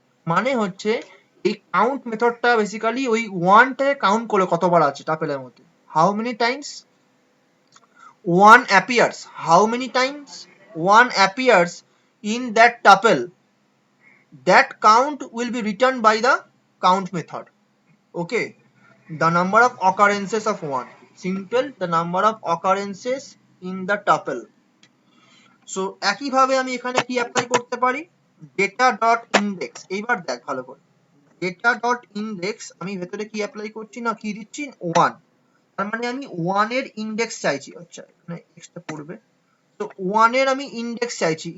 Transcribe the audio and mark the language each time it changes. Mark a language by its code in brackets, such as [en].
[bn] মানে হচ্ছে এই কাউন্ট মেথডটা বেসিক্যালি ওই ওয়ানটাকে কাউন্ট করে কতবার আছে টাপেলের মধ্যে, [en] How many times one appears, how many times one appears in that tuple, that count will be returned by the count method. Okay, the number of occurrences of one, simple, the number of occurrences in the tuple. [bn] So একইভাবে আমি এখানে কি apply করতে পারি? Data dot index. এইবার দেখ ভালো করে, ডেটা ডট ইন্ডেক্স আমি ভেতরে কি অ্যাপ্লাই করছি না কি দিচ্ছি? 1। তার মানে আমি 1 এর ইন্ডেক্স চাইছি। আচ্ছা, এখানে এক্সটা পড়বে, তো 1 এর আমি ইন্ডেক্স চাইছি।